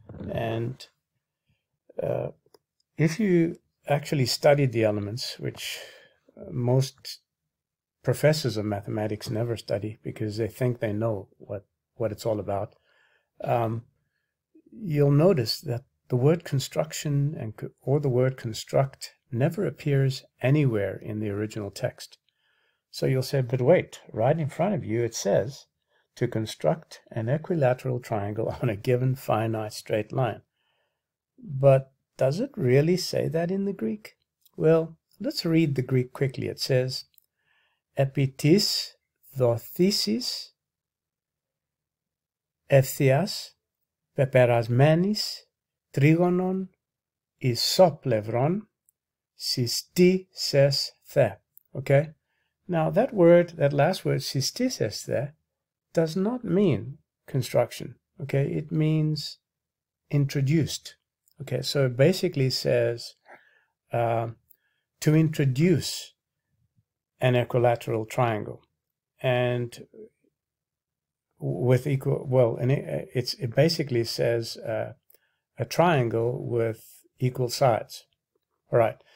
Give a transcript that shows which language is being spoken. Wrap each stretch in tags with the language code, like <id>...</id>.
<en>And if you actually studied the elements, which most professors of mathematics never study because they think they know what it's all about, you'll notice that the word construction or the word construct never appears anywhere in the original text. So you'll say, but wait, right in front of you it says to construct an equilateral triangle on a given finite straight line. But does it really say that in the Greek? Well, let's read the Greek quickly. It says,</en> <el>επί της δοθήσης ευθείας πεπερασμένης τρίγωνων ισόπλευρων συστήσεσθε.</el> <en>Okay? Now that last word, συστήσεσθε, does not mean construction. Okay? It means introduced. Okay? So it basically says to introduce an equilateral triangle, and with equal, well, and it basically says a triangle with equal sides. All right.</en>